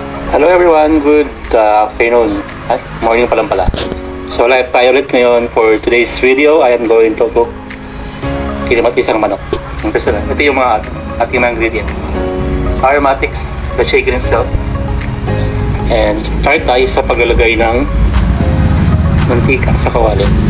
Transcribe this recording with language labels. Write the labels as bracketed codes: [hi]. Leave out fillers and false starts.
[en] Hello everyone, good afternoon. Morning [tl] pa lang pala. [en] So live [tl] tayo ulit ngayon [en] for today's video. I am going to cook [tl] isang manok. Umpisa na. Ito yung mga ating mga ingredients. [en] Aromatics, the chicken itself. And start [tl] tayo sa paglalagay ng mantika sa kawali.